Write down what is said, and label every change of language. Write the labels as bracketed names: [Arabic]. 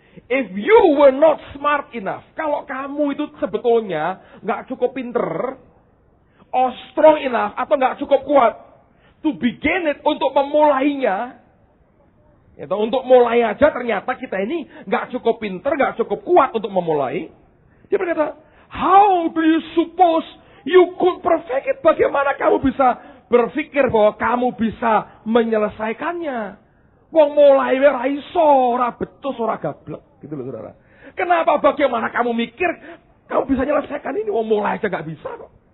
[English] If you were not smart enough, [Indonesian] kalau kamu itu sebetulnya nggak cukup pinter, [English] or strong enough, [Indonesian] atau nggak cukup kuat, [English] to begin it, [Indonesian] untuk memulainya, itu untuk mulai aja ternyata kita ini nggak cukup pinter, nggak cukup kuat untuk memulai. Dia berkata, [English] how do you suppose you could perfect it? [Indonesian] Bagaimana kamu bisa berpikir bahwa kamu bisa menyelesaikannya? [Javanese] Wong mulai ora iso, ora betus, ora gablek, gitu loh, saudara. [Indonesian] Kenapa bagaimana kamu mikir kamu bisa menyelesaikan ini? Wong mulai aja nggak bisa kok.